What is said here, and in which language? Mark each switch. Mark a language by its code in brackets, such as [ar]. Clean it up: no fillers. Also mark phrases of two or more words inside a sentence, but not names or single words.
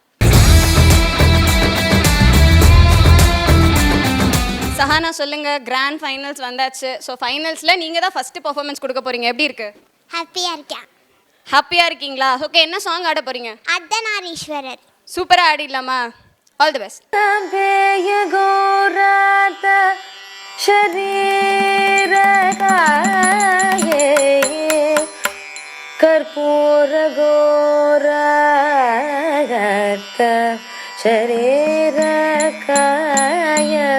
[ta] சஹானா சொல்லுங்க, [en] grand finals [ta] வந்தாச்சு. [en] so finals [ta] நீங்கள் தான் [en] first performance [ta] கொடுக்க போகிறீங்க. எப்படி இருக்கு? ஹாப்பியாக இருக்கேன். ஹாப்பியாக இருக்கீங்களா? ஓகே, என்ன சாங் ஆட போகிறீங்க? அர்த்தநாரீஸ்வரர். சூப்பராக ஆடிடலாமா? [en] all the best. शरीर काये कर्पूर गोरगत शरीर काय